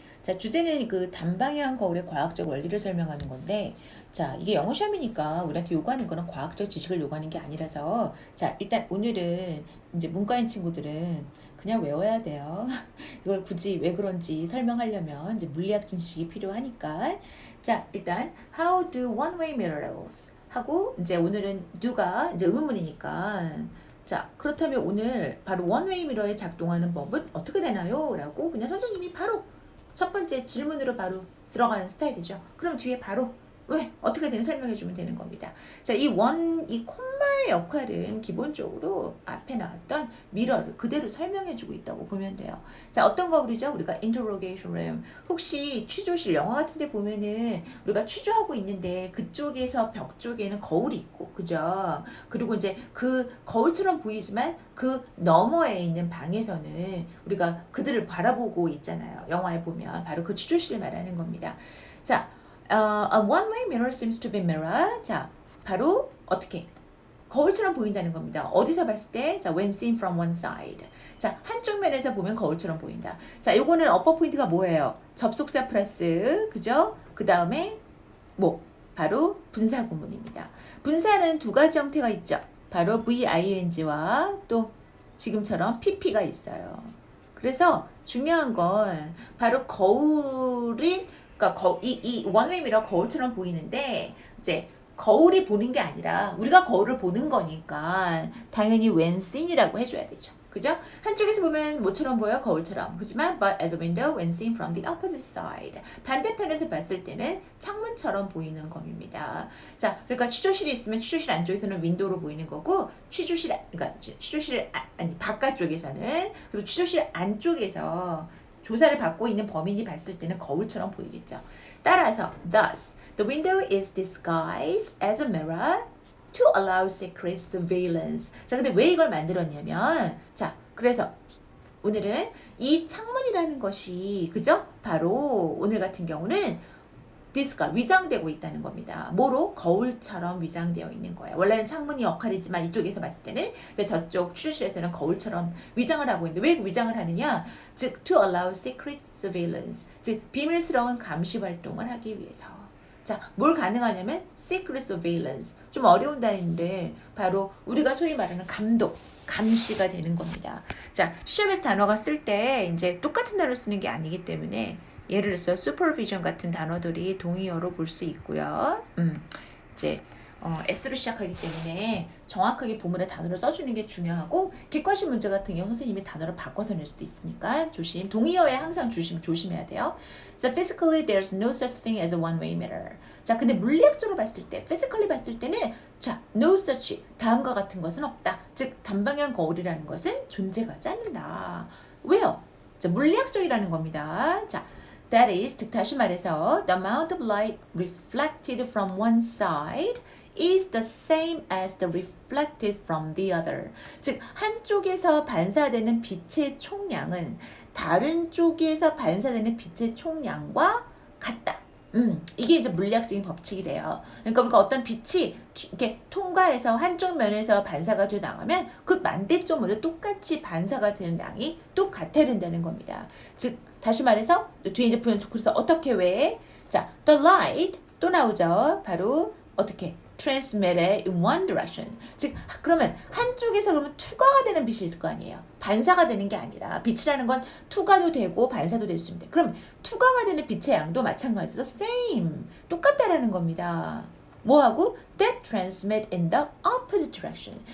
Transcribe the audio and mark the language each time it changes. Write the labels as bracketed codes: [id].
[ko] 자, 주제는 그 단방향 거울의 과학적 원리를 설명하는 건데, 자, 이게 영어 시험이니까 우리한테 요구하는 거는 과학적 지식을 요구하는 게 아니라서, 자, 일단 오늘은 이제 문과인 친구들은 그냥 외워야 돼요. 이걸 굳이 왜 그런지 설명하려면 이제 물리학 지식이 필요하니까. [en] 자, 일단 How do one-way mirrors? [ko] 하고 이제 오늘은 do가 이제 의문문이니까 자, 그렇다면 오늘 바로 원웨이 미러에 작동하는 법은 어떻게 되나요? 라고 그냥 선생님이 바로 첫 번째 질문으로 바로 들어가는 스타일이죠. 그럼 뒤에 바로 왜 어떻게 되는 설명해 주면 되는 겁니다. 자, 이 콤마의 역할은 기본적으로 앞에 나왔던 미러를 그대로 설명해 주고 있다고 보면 돼요. 자, 어떤 거울이죠? [en] 우리가 interrogation room. [ko] 혹시 취조실 영화 같은 데 보면은 우리가 취조하고 있는데 그쪽에서 벽 쪽에는 거울이 있고, 그죠? 그리고 이제 그 거울처럼 보이지만 그 너머에 있는 방에서는 우리가 그들을 바라보고 있잖아요. 영화에 보면 바로 그 취조실을 말하는 겁니다. [en] 자, a one-way mirror seems to be mirror. [ko] 자, 바로 어떻게? 거울처럼 보인다는 겁니다. 어디서 봤을 때? [en] 자, when seen from one side. [ko] 자, 한쪽 면에서 보면 거울처럼 보인다. 자, 요거는 어퍼 포인트가 뭐예요? 접속사 플러스, 그죠? 그 다음에 뭐? 바로 분사 구문입니다. 분사는 두 가지 형태가 있죠. 바로 VING와 또 지금처럼 PP가 있어요. 그래서 중요한 건 바로 거울이 그러니까 이 원웨이 미러 거울처럼 보이는데 이제 거울이 보는 게 아니라 우리가 거울을 보는 거니까 당연히 when seen이라고 해줘야 되죠. 그죠? 한쪽에서 보면 뭐처럼 보여? 거울처럼. [en] 그렇지만 but as a window when seen from the opposite side. [ko] 반대편에서 봤을 때는 창문처럼 보이는 검입니다. 자, 그러니까 취조실이 있으면 취조실 안쪽에서는 윈도우로 보이는 거고 그러니까 취조실 아니 바깥쪽에서는 그리고 취조실 안쪽에서 조사를 받고 있는 범인이 봤을 때는 거울처럼 보이겠죠. [en] 따라서 thus the window is disguised as a mirror to allow secret surveillance. [ko] 자, 근데 왜 이걸 만들었냐면 자, 그래서 오늘은 이 창문이라는 것이 그죠? 바로 오늘 같은 경우는 디스가 위장되고 있다는 겁니다. 뭐로? 거울처럼 위장되어 있는 거예요. 원래는 창문이 역할이지만 이쪽에서 봤을 때는 저쪽 취조실에서는 거울처럼 위장을 하고 있는데 왜 위장을 하느냐? 즉 [en] to allow secret surveillance, [ko] 즉 비밀스러운 감시 활동을 하기 위해서. 자, 뭘 가능하냐면 [en] secret surveillance, [ko] 좀 어려운 단어인데 바로 우리가 소위 말하는 감독, 감시가 되는 겁니다. 자, 시험에서 단어가 쓸 때 이제 똑같은 단어를 쓰는 게 아니기 때문에 예를 들어서 supervision 같은 단어들이 동의어로 볼 수 있고요. 이제 S로 시작하기 때문에 정확하게 보문의 단어를 써주는 게 중요하고 객관식 문제 같은 경우 선생님이 단어를 바꿔서 낼 수도 있으니까 동의어에 항상 조심해야 돼요. [en] So physically there's no such thing as a one-way mirror. [ko] 자, 근데 물리학적으로 봤을 때, physically 봤을 때는 자, [en] no such [ko] 다음과 같은 것은 없다. 즉 단방향 거울이라는 것은 존재하지 않는다. 왜요? 자, 물리학적이라는 겁니다. [en] 자, that is, 즉 다시 말해서 the amount of light reflected from one side is the same as the reflected from the other. [ko] 즉 한쪽에서 반사되는 빛의 총량은 다른 쪽에서 반사되는 빛의 총량과 같다. 이게 이제 물리학적인 법칙이래요. 그러니까 어떤 빛이 이렇게 통과해서 한쪽 면에서 반사가 돼 나가면 그 반대쪽으로 똑같이 반사가 되는 양이 똑같아야 된다는 겁니다. 즉 다시 말해서 뒤에 이제 부연 그래서 어떻게 왜? 자, [en] the light [ko] 또 나오죠. 바로 어떻게? [en] transmitted in one direction. [ko] 즉 그러면 한쪽에서 그러면 투과가 되는 빛이 있을 거 아니에요. 반사가 되는 게 아니라 빛이라는 건 투과도 되고 반사도 될 수 있는데 그럼 투과가 되는 빛의 양도 마찬가지로 same 똑같다라는 겁니다. 뭐하고? [en] that transmit in the opposite direction.